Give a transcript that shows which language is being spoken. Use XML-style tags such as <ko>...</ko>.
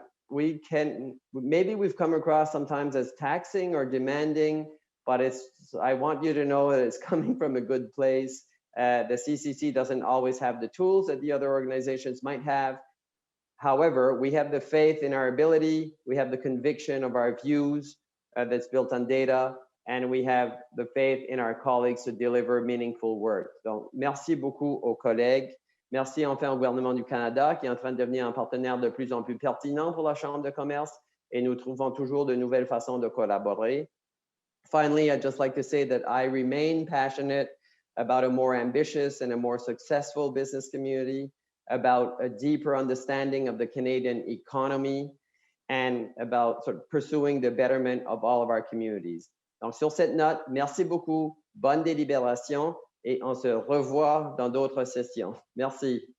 <en>Maybe we've come across sometimes as taxing or demanding, but I want you to know that it's coming from a good place. The CCC doesn't always have the tools that the other organizations might have. However, we have the faith in our ability, we have the conviction of our views that's built on data, and we have the faith in our colleagues to deliver meaningful work.</en> <fr>Donc, merci beaucoup aux collègues. Merci enfin au gouvernement du Canada qui est en train de devenir un partenaire de plus en plus pertinent pour la Chambre de commerce, et nous trouvons toujours de nouvelles façons de collaborer.</fr> <en>Finally, I'd just like to say that I remain passionate about a more ambitious and a more successful business community, about a deeper understanding of the Canadian economy, and about sort of pursuing the betterment of all of our communities.</en> <fr>Donc, sur cette note, merci beaucoup, bonne délibération, et on se revoit dans d'autres sessions. Merci.</fr>